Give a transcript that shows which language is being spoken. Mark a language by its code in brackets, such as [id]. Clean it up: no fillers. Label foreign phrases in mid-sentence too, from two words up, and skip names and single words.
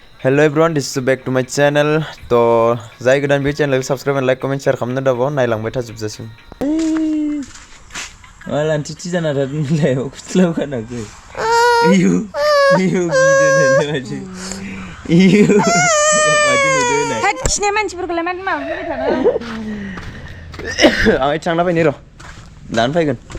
[en] Hello everyone, this is back to my channel. [brx] तो जाय गोदान बे [en] channel subscribe and like comment share [brx] खालामनो दाबाव नायलांबाय थाजोबजासिम. मालान थिथि जाना थादोंलाय अखुस्लाव खानाखै. इयु गिदों माथो. इयु माथो नुदों नाय. हाय खिनाय मानसिफोरखौलाय मानो माबा फैबाय थानो? आं थांना फैनि र'. दानो फैगोन.